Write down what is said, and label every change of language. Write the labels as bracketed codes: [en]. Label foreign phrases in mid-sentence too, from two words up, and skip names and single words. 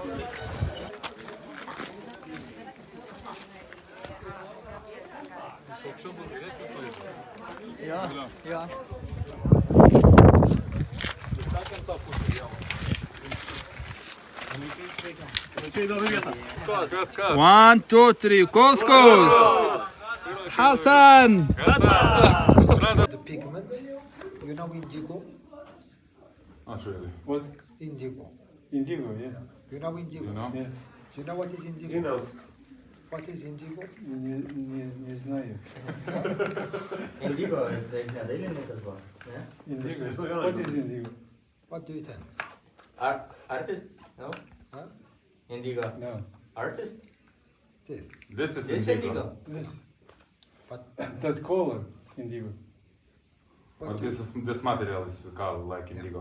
[lt] Iš aukščiau bus geresnis vaizdas. Ja. Sakant tą pusę jau. Čia įdomi vieta. Kas? 1, 2, 3. [en] Couscous. Hassan. The pigment, you know indigo? Not really. What? Indigo. Indigo, yeah. You know indigo? You know? Yeah. You know what is indigo? He knows. What is indigo? [ru] Не знаю. [lt] Indigo, tai ne dailininkas buvo, ne? [en] Indigo. What is indigo? What do you think? Artist? No? Huh? Indigo. No. Artist? This. This is This indigo. This. But That color, indigo. But this material is called like indigo.